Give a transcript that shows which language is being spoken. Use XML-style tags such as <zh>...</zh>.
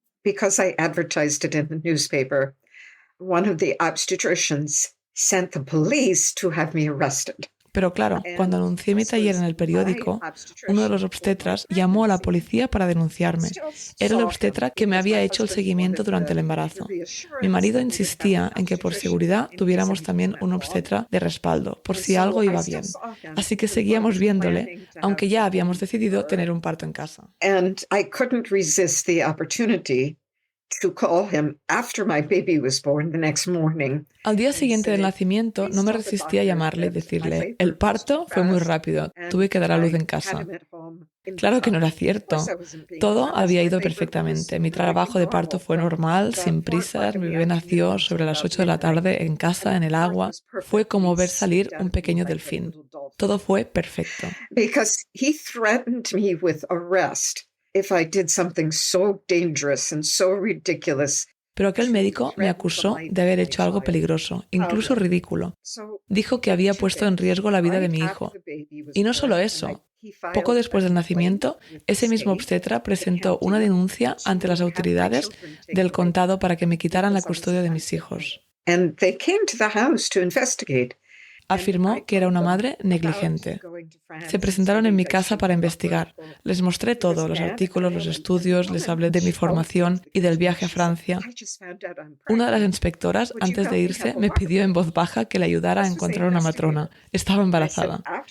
<en>Because I advertised it in the newspaper, one of the obstetricians sent the police to have me arrested.</en> <es>Pero claro, cuando anuncié mi taller en el periódico, uno de los obstetras llamó a la policía para denunciarme. Era el obstetra que me había hecho el seguimiento durante el embarazo. Mi marido insistía en que por seguridad tuviéramos también un obstetra de respaldo, por si algo iba bien. Así que seguíamos viéndole, aunque ya habíamos decidido tener un parto en casa.</es> <en>And I couldn't resist the opportunity to call him after my baby was born the next morning.</en> <es>Al día siguiente del nacimiento no me resistí a llamarle y decirle, el parto fue muy rápido, tuve que dar a luz en casa. Claro que no era cierto. Todo había ido perfectamente. Mi trabajo de parto fue normal, sin prisas. Mi bebé nació sobre las 8 de la tarde en casa, en el agua. Fue como ver salir un pequeño delfín. Todo fue perfecto.</es> <en>Because he threatened me with arrest if I did something so dangerous and so ridiculous.</en> <es>Pero aquel médico me acusó de haber hecho algo peligroso, incluso ridículo. Dijo que había puesto en riesgo la vida de mi hijo. Y no solo eso. Poco después del nacimiento, ese mismo obstetra presentó una denuncia ante las autoridades del condado para que me quitaran la custodia de mis hijos.</es> <en>And they came to the house to investigate.</en> <es>Afirmó que era una madre negligente. Se presentaron en mi casa para investigar. Les mostré todo, los artículos, los estudios, les hablé de mi formación y del viaje a Francia. Una de las inspectoras, antes de irse, me pidió en voz baja que le ayudara a encontrar una matrona. Estaba embarazada.</es>